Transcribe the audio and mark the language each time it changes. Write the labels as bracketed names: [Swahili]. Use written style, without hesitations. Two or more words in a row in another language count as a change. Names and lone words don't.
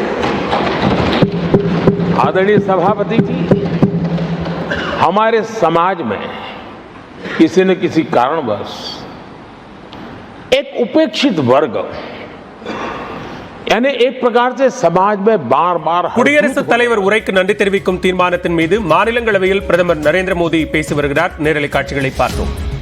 [Hindi] आदरणीय सभापति जी, हमारे समाज में किसी न किसी कारणवश एक उपेक्षित वर्ग, यानी एक प्रकार से समाज में बार बार [Tamil] குடியரசுத் தலைவர் உரைக்கு நன்றி தெரிவிக்கும் தீர்மானத்தின் மீது மாநிலங்களவையில் பிரதமர் நரேந்திர மோடி பேசி வருகிறார். நேரலை காட்சிகளை பார்த்தோம்.